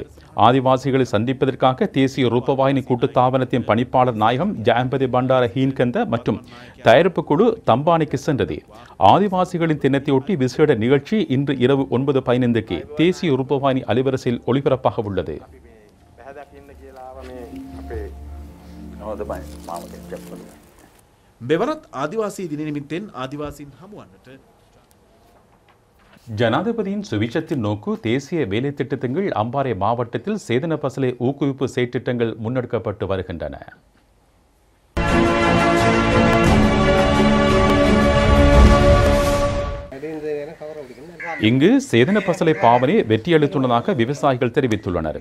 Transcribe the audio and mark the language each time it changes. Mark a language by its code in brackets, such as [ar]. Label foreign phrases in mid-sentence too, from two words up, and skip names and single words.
[ta] ஆதிவாசிகளை சந்திப்பதற்காக தேசிய ரூபவாயினி கூட்டுத்தாபனத்தின் பணிப்பாளர் நாயகம் ஜாம்பதி பண்டார ஹீன்கந்த மற்றும் தயாரிப்பு குழு தம்பானிக்கு சென்றது. ஆதிவாசிகளின் தினத்தையொட்டி விசேட நிகழ்ச்சி இன்று இரவு 9:15க்கு தேசிய ரூபவாயினி அலைவரிசையில் ஒளிபரப்பாக உள்ளது. [si] මෙවරත් ආදිවාසී දින නිමිත්තෙන් ආදිවාසීන් හමුවන්නට [ta] ஜனாதிபதியின் சுவிட்சத்தின் நோக்கு தேசிய வேலை திட்டங்கள் அம்பாறை மாவட்டத்தில் சேதன பசலை ஊக்குவிப்பு செயற்திட்டங்கள் முன்னெடுக்கப்பட்டு வருகின்றன. இங்கு சேதன பசலை பாவனை வெற்றியளித்துள்ளதாக விவசாயிகள் தெரிவித்துள்ளனர்.